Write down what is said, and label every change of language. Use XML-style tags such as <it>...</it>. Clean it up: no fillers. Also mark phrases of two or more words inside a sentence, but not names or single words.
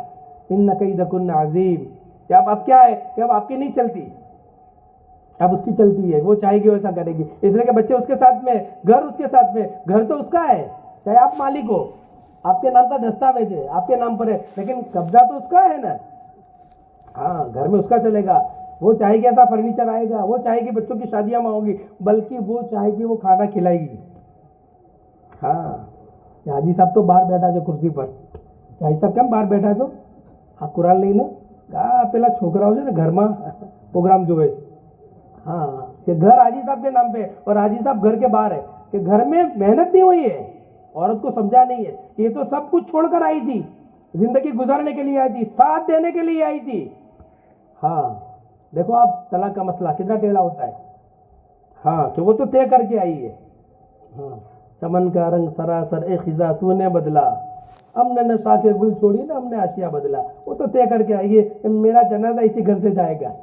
<ur>ان کیدکن عظیم، کہ اب کیا ہے کہ اب آپ کی نہیں چلتی، اب اس کی چلتی ہے، وہ چاہے گی ویسا کرے گی، اس لیے کہ بچے اس کے ساتھ میں، گھر اس کے ساتھ میں، گھر تو اس کا ہے، چاہے آپ مالک ہو، آپ کے نام کا دستاویز ہے، آپ کے نام پر ہے، لیکن قبضہ تو اس کا ہے نا، ہاں گھر میں اس کا چلے گا، وہ چاہے گی ایسا فرنیچر آئے گا، وہ چاہے گی بچوں کی شادیاں ہوں گی، بلکہ وہ چاہے گی وہ کھانا کھلائے گی۔ ہاں حاجی صاحب تو باہر بیٹھا جو کرسی پر، حاجی صاحب</ur> <gu>કેમ બહાર બેઠા છો? હા કુરાન લઈને પેલા છોકરાઓ છે ને ઘરમાં પ્રોગ્રામ જોવે છે,</gu> <ur>ہاں کہ گھر حاجی صاحب کے نام پہ اور حاجی صاحب گھر کے باہر ہے، کہ گھر میں محنت نہیں ہوئی ہے، عورت کو سمجھا نہیں ہے، یہ تو سب کچھ چھوڑ کر آئی تھی، زندگی گزارنے کے لیے آئی تھی، ساتھ دینے کے لیے آئی تھی۔ ہاں دیکھو آپ طلاق کا مسئلہ کتنا ٹیڑھا ہوتا ہے، ہاں کہ وہ تو طے کر کے آئی ہے، ہاں چمن کا رنگ سراسر اے خزاں تو نے بدلا، ہم نے نشا کے گل چھوڑی نا، ہم نے آشیا بدلا، وہ تو طے کر کے آئیے کہ میرا جنازہ اسی گھر سے جائے گا۔</ur>